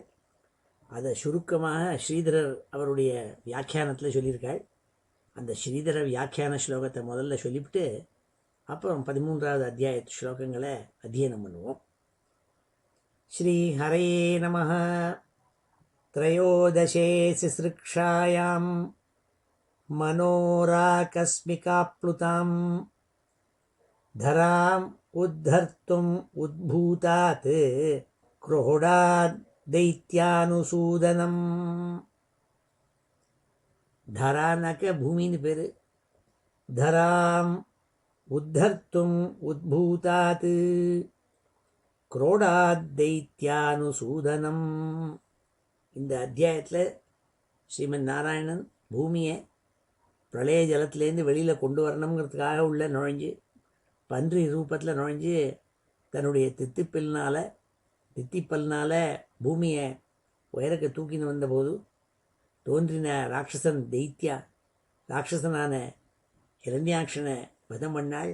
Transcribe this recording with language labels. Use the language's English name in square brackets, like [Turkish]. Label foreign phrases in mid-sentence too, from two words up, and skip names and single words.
[Tamil] அதை சுருக்கமாக ஸ்ரீதரர் அவருடைய வியாக்கியானத்தில் சொல்லியிருக்காள். அந்த ஸ்ரீதர வியாக்கியான ஸ்லோகத்தை முதல்ல சொல்லிவிட்டு அப்புறம் 13வது அத்தியாயத்து ஸ்லோகங்களை அத்தியனம் பண்ணுவோம். [Sanskrit] श्री हरये नमः. त्रयोदशे सिसृक्षायां मनोराकस्मिकाप्लुतां धराम् उद्धर्तुम् उद्भूतात् क्रोडात् दैत्यानुसूदनम्. [Tamil] தரானாக்க பூமின்னு பேர். [Sanskrit] धरां उद्धर्तुम् उद्भूतात् क्रोडात् दैत्यानुसूदनम्. [Tamil] இந்த அத்தியாயத்தில் ஸ்ரீமன் நாராயணன் பூமியை பிரளய ஜலத்திலேருந்து வெளியில் கொண்டு வரணுங்கிறதுக்காக உள்ள நுழைஞ்சு பன்றி ரூபத்தில் நுழைஞ்சு தன்னுடைய தித்திப்பல்னால் பூமியை உயரக்க தூக்கின்னு வந்தபோது தோன்றின ராட்சசன் ராட்சசனான இரண்யாட்சனை வதம் பண்ணாள்.